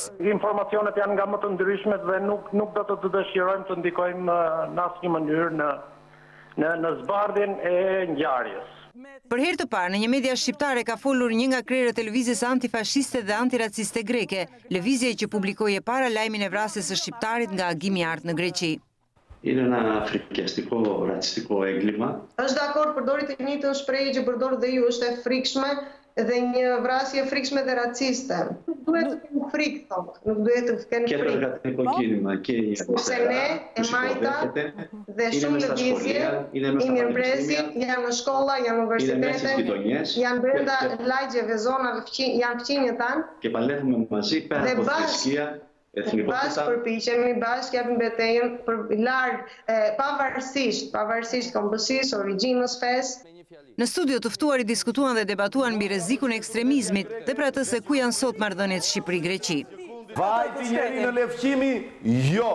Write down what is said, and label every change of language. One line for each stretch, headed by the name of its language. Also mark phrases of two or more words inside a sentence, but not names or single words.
Albanian: Informacionet janë nga më të ndryshmet dhe nuk do të dëshirojmë të ndikojmë në asnjë mënyrë në zbardhjen e ngjarjes. Për herë të parë në një media shqiptare ka folur një nga krerët e lëvizjes antifashiste dhe antiraciste greke, lëvizje që publikoi para lajmin e vrasjes së shqiptarit nga agimi i art në Greqi.
Greek: Είναι ένα φρικιαστικό, ρατσιστικό έγκλημα.
Albanian: Është dakord përdori të njëjtën shprehje që përdor dhe ju, është e frikshme dhe një vrasje frikshme dhe raciste. Nuk duhet të kemi frikë, thonë. Nuk duhet të kemi
Greek: Και το
Albanian: frikë.
Greek: εργατικό κίνημα και η
Albanian: Sepse ne
Greek: αριστερά
Albanian: e
Greek: τους
Albanian: majta
Greek: υποδέχεται,
Albanian: dhe
Greek: είναι
Albanian: shumë
Greek: μέσα στα
Albanian: lëvizje,
Greek: σχολεία, είναι
Albanian: i
Greek: μέσα στα
Albanian: mirëmbresit,
Greek: πανεπιστήμια,
Albanian: janë në shkolla, janë në
Greek: είναι μέσα στις
Albanian: universitete,
Greek: γειτονιές
Albanian: janë brenda lagjeve, zonave, janë fqinje tanë.
Greek: και παλεύουμε μαζί πέρα
Albanian: Dhe
Greek: από
Albanian: bashkë
Greek: θρησκεία, εθνικότητα.
Albanian: Bashkë përpiqemi, bashkë japim betejën për larg pavarësisht kombësisë, origjinës, fesë. Në studio të ftuarit diskutuan dhe debatuan mbi rrezikun e ekstremizmit dhe për atë se ku janë sot marrëdhëniet Shqipëri-Greqi. Vajti njeri në lefqimi? Jo.